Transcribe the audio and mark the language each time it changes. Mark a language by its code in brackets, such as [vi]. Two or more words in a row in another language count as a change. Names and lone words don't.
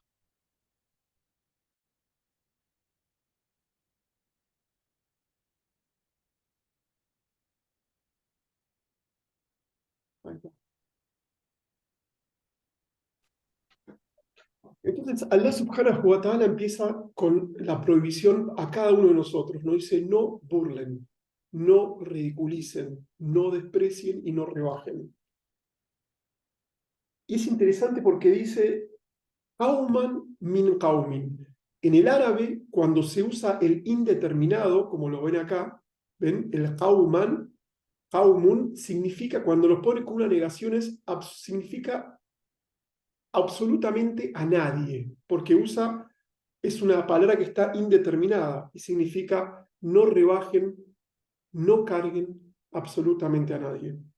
[es] Ahí está. Entonces, [ar] الله سبحانه وتعالى [es] empieza con la prohibición a cada uno de nosotros. Nos dice, no burlen, no ridiculicen, no desprecien y no rebajen. Y es interesante porque dice, [ar] قوما من قوم. [es] En el árabe, cuando se usa el indeterminado, como lo ven acá, ¿ven? El [ar] قوما قوم, [es] significa, cuando lo pone con una negación, significa absolutamente a nadie, porque es una palabra que está indeterminada y significa no rebajen, no carguen absolutamente a nadie.